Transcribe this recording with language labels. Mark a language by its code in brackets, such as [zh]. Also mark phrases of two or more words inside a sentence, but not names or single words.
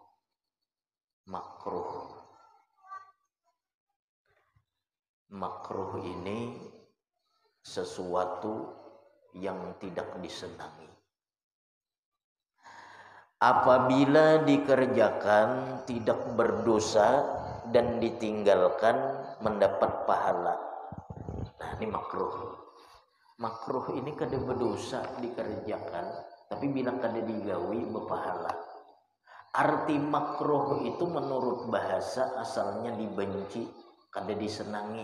[id] Makruh ini sesuatu yang tidak disenangi. Apabila dikerjakan tidak berdosa dan ditinggalkan mendapat pahala. Nah, ini makruh. [bjn] Makruh ini kada berdosa dikerjakan, tapi bila kada digawi berpahala. [id] Arti makruh itu menurut bahasa asalnya dibenci, kada disenangi.